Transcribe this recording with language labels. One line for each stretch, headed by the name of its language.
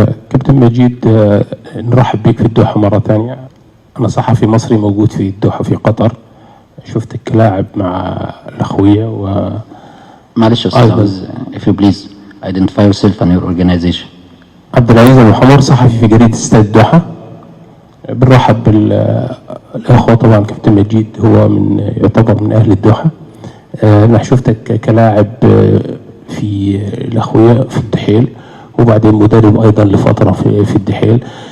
Arabic: كابتن مجيد، نرحب بك في الدوحة مرة ثانية. أنا صحفي مصري موجود في الدوحة في قطر. شفتك لاعب مع الأخوية و معلش يا أستاذ،
English: if you please identify yourself and your organization.
Arabic: عبد العزيز أبو حمر، صحفي في جريدة استاد الدوحة. بنرحب بالأخوة. طبعا كابتن مجيد هو يعتبر من أهل الدوحة. أنا شفتك كلاعب في الأخوية في الدحيل، وبعدين مدرب أيضا لفترة في الدحيل.